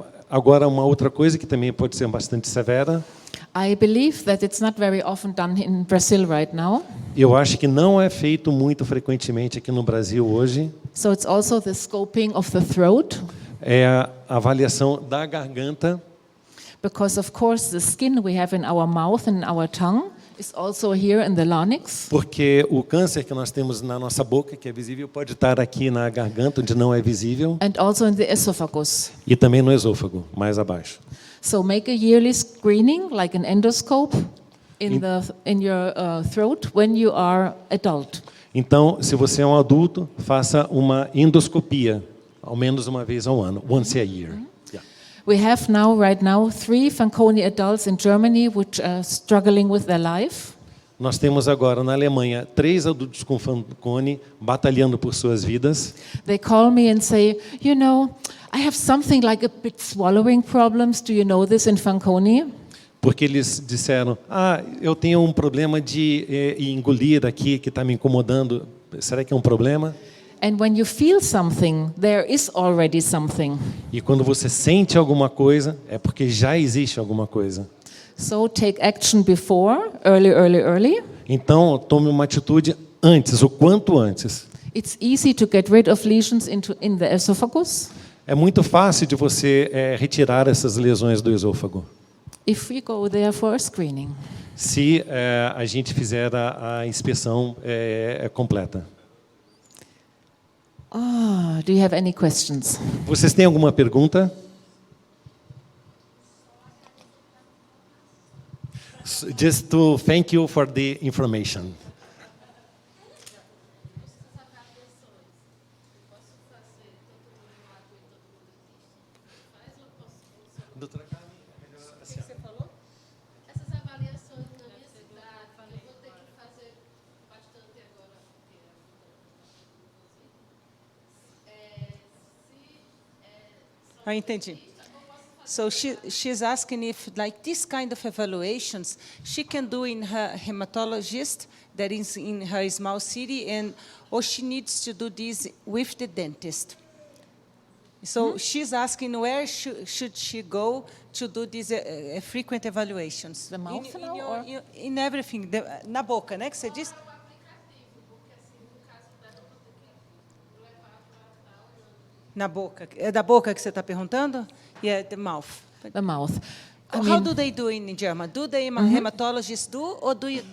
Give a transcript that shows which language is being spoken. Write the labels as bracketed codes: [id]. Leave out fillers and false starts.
[pt] Agora, uma outra coisa que também pode ser bastante severa. [en] I believe that it's not very often done in Brazil right now. [pt] Eu acho que não é feito muito frequentemente aqui no Brasil hoje. [en] So it's also the scoping of the throat. [pt] É a avaliação da garganta. [en] Because of course the skin we have in our mouth and our tongue is also here in the larynx. [pt] Porque o câncer que nós temos na nossa boca, que é visível, pode estar aqui na garganta, onde não é visível. [en] And also in the esophagus. [pt] E também no esôfago, mais abaixo. [en] So make a yearly screening, like an endoscope, in your throat when you are adult. [pt] Então, se você é um adulto, faça uma endoscopia, ao menos uma vez ao ano, [en] once a year. Yeah. We have right now 3 Fanconi adults in Germany which are struggling with their life. [pt] Nós temos agora na Alemanha 3 adultos com Fanconi batalhando por suas vidas. [en] They call me and say, you know, I have something like a bit swallowing problems. Do you know this in Fanconi? [pt] Porque eles disseram, eu tenho um problema de engolir aqui que está me incomodando. Será que é um problema? [en] And when you feel something, there is already something. [pt] E quando você sente alguma coisa, é porque já existe alguma coisa. [en] So take action before, early. [pt] Então, tome uma atitude antes, o quanto antes. [en] It's easy to get rid of lesions in the esophagus. [pt] É muito fácil de você retirar essas lesões do esôfago. [en] If we go there for a screening. [pt] Se a gente fizer a inspeção completa. [en] Do you have any questions? [pt] Vocês têm alguma pergunta? [en] Just to thank you for the information. [pt] Doutora Carmen, Você falou? Essas avaliações na minha cidade, eu vou ter que fazer bastante agora, porque Entendi. [en] So she's asking if, like this kind of evaluations, she can do in her hematologist that is in her small city, or she needs to do this with the dentist. So she's asking where should she go to do these frequent evaluations? The mouth in everything, [pt] na boca, né, que você disse? Na boca. É da boca que você está perguntando? [en] Yeah, the mouth. The mouth. How do they do in German? Do the hematologists do, or do you